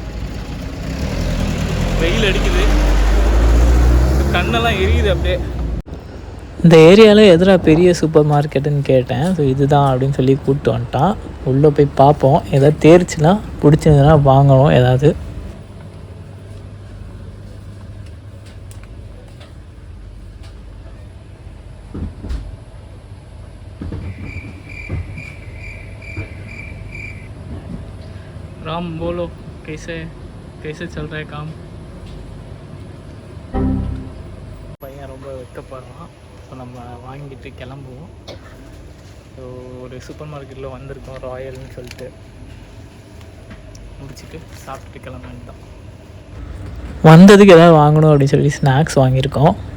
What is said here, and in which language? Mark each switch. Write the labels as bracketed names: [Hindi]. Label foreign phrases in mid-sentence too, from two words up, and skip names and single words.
[Tamil] வெயில் அடிக்குது, கண்ணெல்லாம் எரியுது அப்படியே. இந்த ஏரியாவில் எதிராக பெரிய [English] super market [Tamil] கேட்டேன். ஸோ இதுதான் அப்படின்னு சொல்லி கூப்பிட்டு வந்துட்டான். உள்ளே போய் பார்ப்போம், எதாவது தேர்ச்சுன்னா பிடிச்சிருந்ததுன்னா வாங்கணும் ஏதாவது. [Hindi] राम बोलो, कैसे चल रहा है काम? [Tamil] பையன் ரொம்ப வெக்கப்படுறான். ஸோ நம்ம வாங்கிட்டு கிளம்புவோம். ஸோ ஒரு [English] super market [Tamil] வந்திருக்கோம், ராயல்னு சொல்லிட்டு. முடிச்சுட்டு சாப்பிட்டுட்டு கிளம்ப வேண்டியதான். வந்ததுக்கு எதாவது வாங்கணும் அப்படின்னு சொல்லி ஸ்நாக்ஸ் வாங்கியிருக்கோம்.